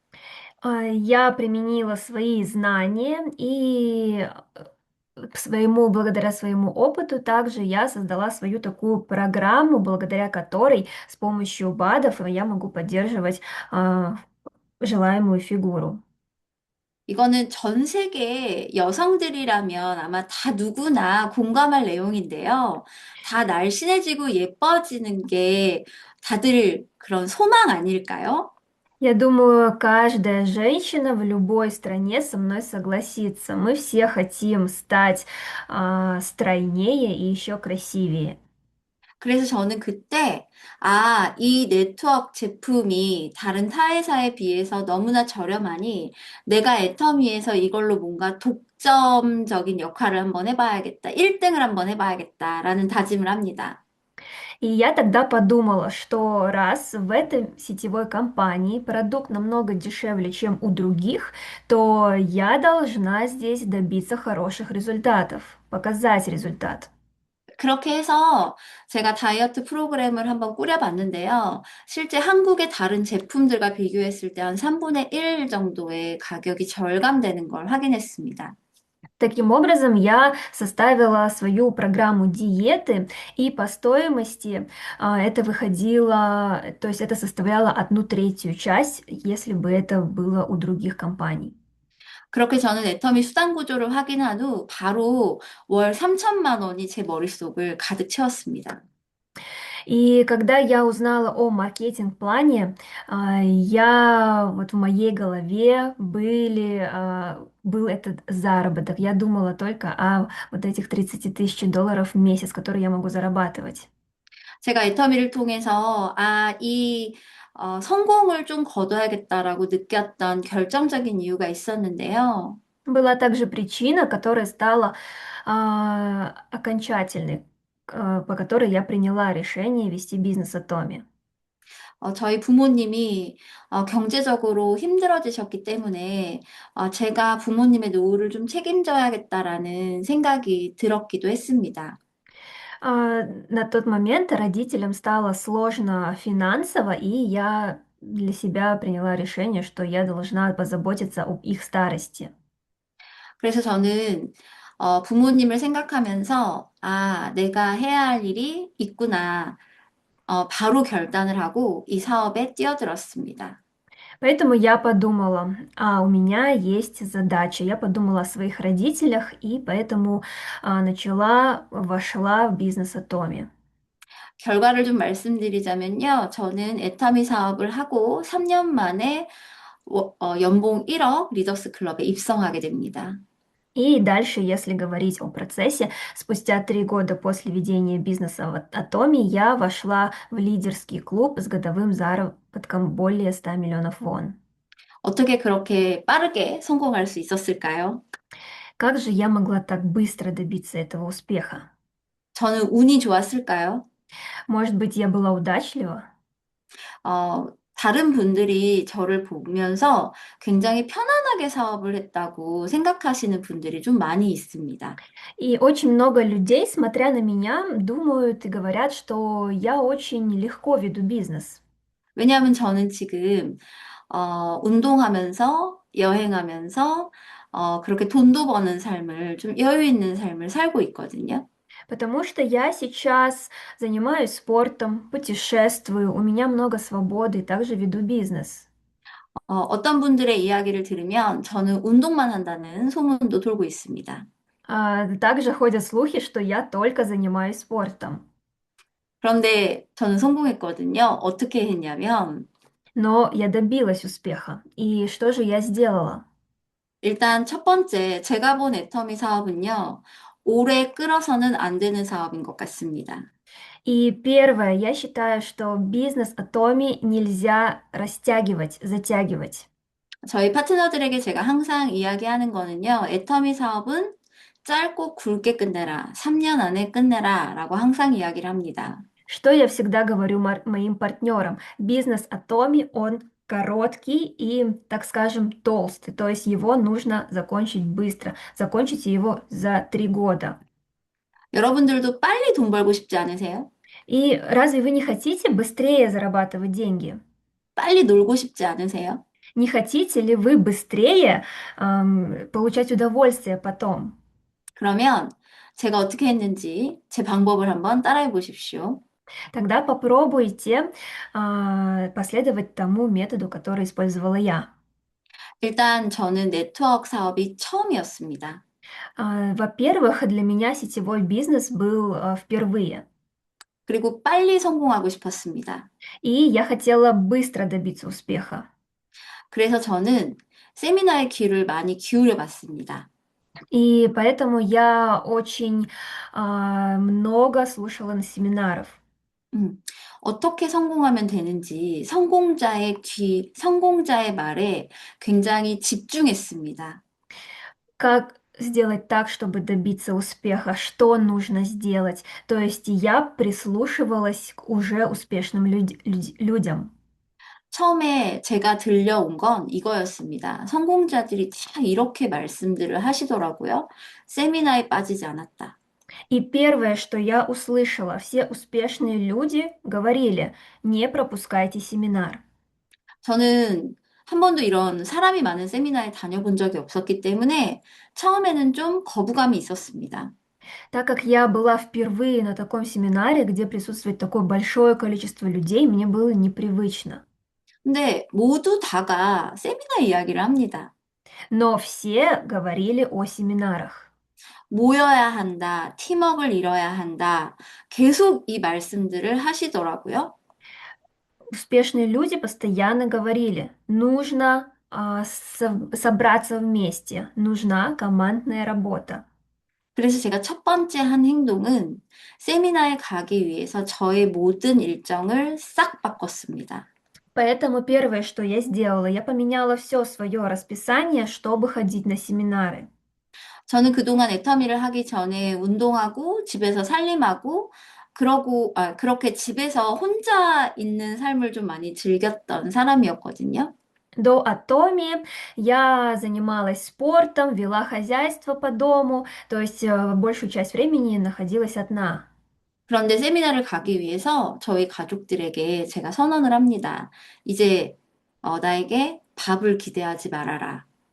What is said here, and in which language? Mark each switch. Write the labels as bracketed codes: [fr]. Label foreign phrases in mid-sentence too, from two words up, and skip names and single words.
[ru] Я применила свои знания и благодаря своему опыту также я создала свою такую программу, благодаря которой с помощью БАДов я могу поддерживать а, желаемую фигуру. [ko] 이거는 전 세계 여성들이라면 아마 다 누구나 공감할 내용인데요. 다 날씬해지고 예뻐지는 게 다들 그런 소망 아닐까요? [ru] Я думаю, каждая женщина в любой стране со мной согласится. Мы все хотим стать стройнее и еще красивее. [ko] 그래서 저는 그때, 이 네트워크 제품이 다른 타회사에 비해서 너무나 저렴하니 내가 애터미에서 이걸로 뭔가 독점적인 역할을 한번 해봐야겠다. 1등을 한번 해봐야겠다라는 다짐을 합니다. [ru] И я тогда подумала, что раз в этой сетевой компании продукт намного дешевле, чем у других, то я должна здесь добиться хороших результатов, показать результат. [ko] 그렇게 해서 제가 다이어트 프로그램을 한번 꾸려봤는데요. 실제 한국의 다른 제품들과 비교했을 때 한 3분의 1 정도의 가격이 절감되는 걸 확인했습니다. [ru] Таким образом, я составила свою программу диеты, и по стоимости это выходило, то есть это составляло 1/3 часть, если бы это было у других компаний. [ko] 그렇게 저는 애터미 수단 구조를 확인한 후 바로 월 3천만 원이 제 머릿속을 가득 채웠습니다. [ru] И когда я узнала о маркетинг-плане, я вот в моей голове был этот заработок. Я думала только о вот этих 30 тысяч долларов в месяц, которые я могу зарабатывать. [ko] 제가 애터미를 통해서, 성공을 좀 거둬야겠다라고 느꼈던 결정적인 이유가 있었는데요. [ru] Была также причина, которая стала окончательной, по которой я приняла решение вести бизнес от Томи. [ko] 저희 부모님이 경제적으로 힘들어지셨기 때문에 제가 부모님의 노후를 좀 책임져야겠다라는 생각이 들었기도 했습니다. [ru] На тот момент родителям стало сложно финансово, и я для себя приняла решение, что я должна позаботиться об их старости. [ko] 그래서 저는 부모님을 생각하면서 내가 해야 할 일이 있구나. 바로 결단을 하고 이 사업에 뛰어들었습니다. [ru] Поэтому я подумала, у меня есть задача. Я подумала о своих родителях, и поэтому вошла в бизнес Атоми. [ko] 결과를 좀 말씀드리자면요. 저는 애터미 사업을 하고 3년 만에 연봉 1억 리더스 클럽에 입성하게 됩니다. [ru] И дальше, если говорить о процессе, спустя 3 года после ведения бизнеса в Атоме я вошла в лидерский клуб с годовым заработком более 100 миллионов вон. [ko] 어떻게 그렇게 빠르게 성공할 수 있었을까요? [ru] Как же я могла так быстро добиться этого успеха? [ko] 저는 운이 좋았을까요? [ru] Может быть, я была удачлива? [ko] 다른 분들이 저를 보면서 굉장히 편안하게 사업을 했다고 생각하시는 분들이 좀 많이 있습니다. [ru] И очень много людей, смотря на меня, думают и говорят, что я очень легко веду бизнес. [ko] 왜냐하면 저는 지금 운동하면서 여행하면서 그렇게 돈도 버는 삶을 좀 여유 있는 삶을 살고 있거든요. [ru] Потому что я сейчас занимаюсь спортом, путешествую, у меня много свободы и также веду бизнес. [ko] 어떤 분들의 이야기를 들으면 저는 운동만 한다는 소문도 돌고 있습니다. [ru] Также ходят слухи, что я только занимаюсь спортом. [ko] 그런데 저는 성공했거든요. 어떻게 했냐면 [ru] Но я добилась успеха. И что же я сделала? [ko] 일단 첫 번째 제가 본 애터미 사업은요. 오래 끌어서는 안 되는 사업인 것 같습니다. [ru] И первое, я считаю, что бизнес Атоми нельзя растягивать, затягивать. [ko] 저희 파트너들에게 제가 항상 이야기하는 거는요. 애터미 사업은 짧고 굵게 끝내라. 3년 안에 끝내라. 라고 항상 이야기를 합니다. [ru] Что я всегда говорю моим партнерам? Бизнес Атоми, он короткий и, так скажем, толстый. То есть его нужно закончить быстро. Закончите его за 3 года. [ko] 여러분들도 빨리 돈 벌고 싶지 않으세요? [ru] И разве вы не хотите быстрее зарабатывать деньги? [ko] 빨리 놀고 싶지 않으세요? [ru] Не хотите ли вы быстрее получать удовольствие потом? [ko] 그러면 제가 어떻게 했는지 제 방법을 한번 따라해 보십시오. [ru] Тогда попробуйте последовать тому методу, который использовала я. [ko] 일단 저는 네트워크 사업이 처음이었습니다. [ru] Во-первых, для меня сетевой бизнес был впервые. [ko] 그리고 빨리 성공하고 싶었습니다. [ru] И я хотела быстро добиться успеха. [ko] 그래서 저는 세미나에 귀를 많이 기울여 봤습니다. [ru] И поэтому я очень много слушала на семинаров. [ko] 어떻게 성공하면 되는지 성공자의 말에 굉장히 집중했습니다. [ru] Как сделать так, чтобы добиться успеха? Что нужно сделать? То есть я прислушивалась к уже успешным людям. [ko] 처음에 제가 들려온 건 이거였습니다. 성공자들이 다 이렇게 말씀들을 하시더라고요. 세미나에 빠지지 않았다. [ru] И первое, что я услышала, все успешные люди говорили, не пропускайте семинар. [ko] 저는 한 번도 이런 사람이 많은 세미나에 다녀본 적이 없었기 때문에 처음에는 좀 거부감이 있었습니다. [ru] Так как я была впервые на таком семинаре, где присутствует такое большое количество людей, мне было непривычно. [ko] 근데 모두 다가 세미나 이야기를 합니다. [ru] Но все говорили о семинарах. [ko] 모여야 한다, 팀워크를 이뤄야 한다. 계속 이 말씀들을 하시더라고요. [ru] Успешные люди постоянно говорили, нужно собраться вместе, нужна командная работа. [ko] 그래서 제가 첫 번째 한 행동은 세미나에 가기 위해서 저의 모든 일정을 싹 바꿨습니다. [ru] Поэтому первое, что я сделала, я поменяла все свое расписание, чтобы ходить на семинары. [ko] 저는 그동안 애터미를 하기 전에 운동하고 집에서 살림하고 그렇게 집에서 혼자 있는 삶을 좀 많이 즐겼던 사람이었거든요. [ru] До Атоми я занималась спортом, вела хозяйство по дому, то есть большую часть времени находилась одна. [ko] 그런데 세미나를 가기 위해서 저희 가족들에게 제가 선언을 합니다. 이제 나에게 밥을 기대하지 말아라.